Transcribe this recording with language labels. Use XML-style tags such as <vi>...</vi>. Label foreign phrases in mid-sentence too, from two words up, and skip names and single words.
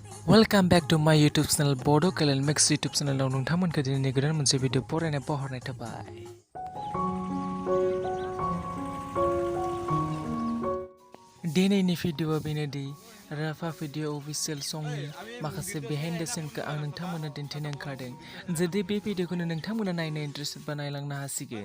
<en>Welcome back to my YouTube channel Bodo Kalyanmix YouTube channel</en> <brx>आव नोंथांमोनखौ दिनैनि गोदान मोनसे भिडिअ फरायनाय बहरनाय थाबाय। दिनैनि भिडिअआ बेनोदि राभा भिडिअ अफिसियेल संनि माखासे</brx> <en>behind the scene</en> <brx>आं नोंथांमोननो दिन्थिनो ओंखारदों। जुदि बे भिडिअखौनो नोंथांमोना नायनो इन्टारेस्टेड बा नायलांनो हासिगोन।</brx>